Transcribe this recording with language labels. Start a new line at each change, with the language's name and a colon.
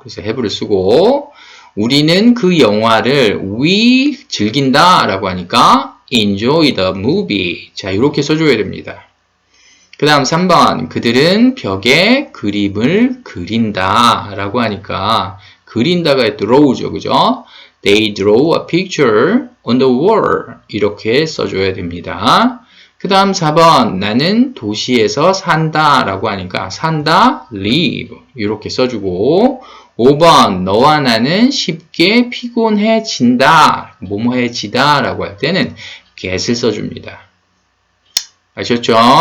Korean: 그래서 have를 쓰고 우리는 그 영화를 we 즐긴다 라고 하니까
English: enjoy the movie.
Korean: 자, 이렇게 써줘야 됩니다. 그 다음 3번 그들은 벽에 그림을 그린다 라고 하니까 그린다가 draw죠, 그죠?
English: They draw a picture on the wall.
Korean: 이렇게 써줘야 됩니다. 그 다음 4번 나는 도시에서 산다 라고 하니까 산다 live 이렇게 써주고 5번 너와 나는 쉽게 피곤해진다 뭐뭐해지다 라고 할 때는 get을 써줍니다. 아셨죠?